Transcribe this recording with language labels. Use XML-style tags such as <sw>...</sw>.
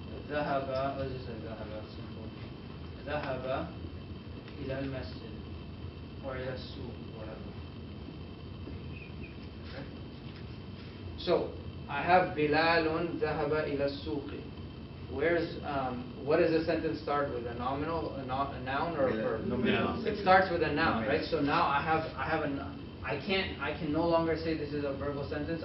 <en>ذهب, let's just say ذهب, simple.</en> <ar>ذهب إلى المسجد or إلى السوق,</ar> <en>whatever. Okay? So, I have Bilalun</en> <ar>ذهب إلى السوق.</ar> <en>What does the sentence start with? A nominal, a noun, or a verb? Noun. It starts with a noun, Noun. right? So now I can no longer say this is a verbal sentence.</en>